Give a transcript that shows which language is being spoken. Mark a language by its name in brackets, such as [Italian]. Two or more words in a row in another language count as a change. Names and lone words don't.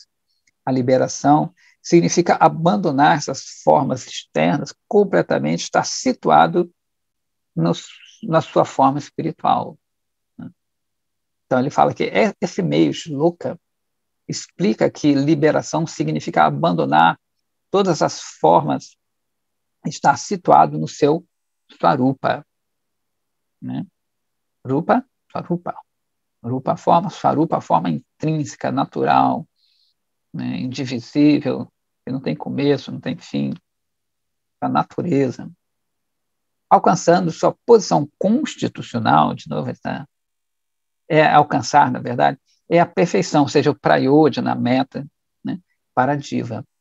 [Portuguese] A liberação significa abandonar essas formas externas completamente, estar situado na sua forma espiritual. Então, ele fala que esse meio shloka explica que liberação significa abandonar todas as formas, estar situado no seu swarupa. Né? [Sanskrit] Rupa, swarupa. [Portuguese] Rupa, forma, swarupa, forma intrínseca, natural, né? Indivisível, que não tem começo, não tem fim, a natureza. Alcançando sua posição constitucional, de novo, alcançar, na verdade, é a perfeição, ou seja, o prayodhana, a meta, né, para a diva.